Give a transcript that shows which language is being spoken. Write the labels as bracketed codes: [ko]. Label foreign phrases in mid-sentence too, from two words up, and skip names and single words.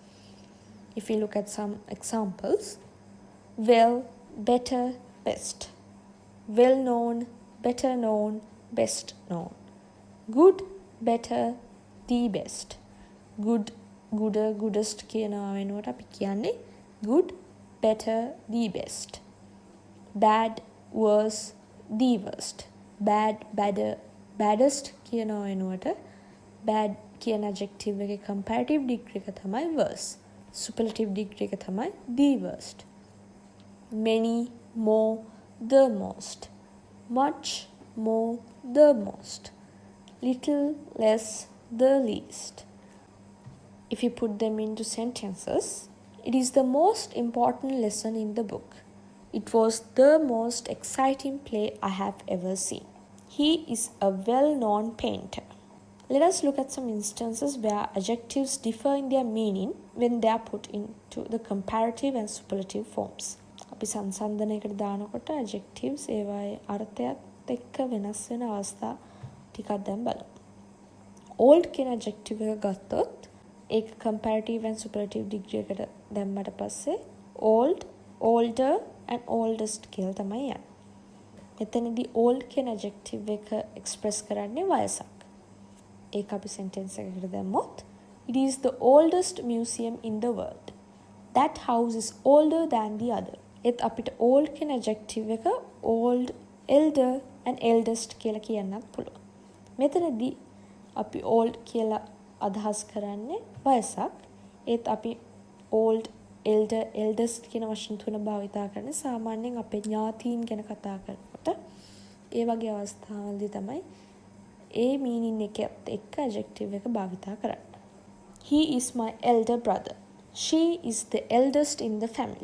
[en] If you look at some examples, well, better, best. Well known, better known, best known. Good, better, the best. Good, gooder, goodest [si] කියනවා වෙනුවට අපි කියන්නේ [en] good, better, the best. Bad, worse, the worst. Bad, badder, baddest [si] කියනවා වෙනුවට [en] bad කියන adjective එකේ comparative degree [si] එක තමයි [en] worse. Superlative degree [si] එක තමයි [en] the worst. Many, more, the most. Much, more, the most. Little, less, the least. If you put them into sentences, it is the most important lesson in the book. It was the most exciting play I have ever seen. He is a well-known painter. Let us look at some instances where adjectives differ in their meaning when they are put into the comparative and superlative forms. [si] අපි සංසන්දනයකට දානකොට adjectives ඒවායේ අර්ථයත් එක්ක වෙනස් වෙන අවස්ථා ටිකක් දැන් බලමු. Old කියන adjective එක ගත්තොත් ඒක [en] comparative and superlative degree [si] එකට දැම්මට පස්සේ [en] old, older and oldest [si] කියලා තමයි යන්නේ. මෙතනදී old කියන adjective එක express කරන්නේ වයසක්. ඒක අපි sentence එකකට දැම්මොත් [en] it is the oldest museum in the world. That house is older than the other. [si] ඒත් අපිට old කියන adjective එක [en] old, elder and eldest [si] කියලා කියන්නත් පුළුවන්. මෙතනදී අපි old කියලා අදහස් කරන්නේ වයසක්. ඒත් අපි [en] old, elder, eldest [si] කියන වචන තුන භාවිතා කරන්නේ සාමාන්‍යයෙන් අපේ ඥාතීන් ගැන කතා කරනකොට ඒ වගේ අවස්ථාවලදී තමයි ඒ meaning එකත් එක්ක adjective එක භාවිතා කරන්නේ. [en] He is my elder brother. She is the eldest in the family.